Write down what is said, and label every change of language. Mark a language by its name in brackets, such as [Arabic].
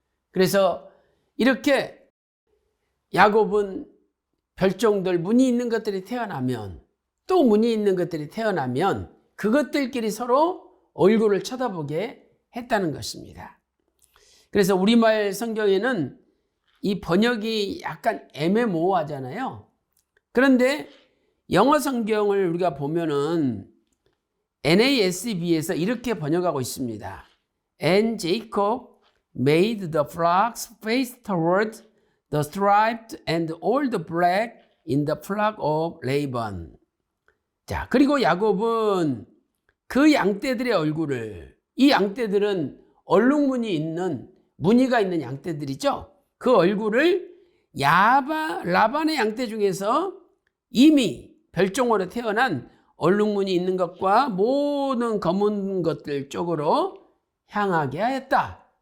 [Korean] 그래서 이렇게 야곱은 별종들, 무늬 있는 것들이 태어나면, 또 무늬 있는 것들이 태어나면 그것들끼리 서로 얼굴을 쳐다보게 했다는 것입니다. 그래서 우리말 성경에는 이 번역이 약간 애매모호하잖아요. 그런데 영어 성경을 우리가 보면은 NASB에서 이렇게 번역하고 있습니다. [English] And Jacob made the flocks face toward the striped and all the black in the flock of Laban. [Korean] 자, 그리고 야곱은 그 양떼들의 얼굴을, 이 양떼들은 얼룩무늬 있는, 무늬가 있는 양떼들이죠. 그 얼굴을 라반의 양떼 중에서 이미 별종으로 태어난 얼룩무늬 있는 것과 모든 검은 것들 쪽으로 향하게 하였다.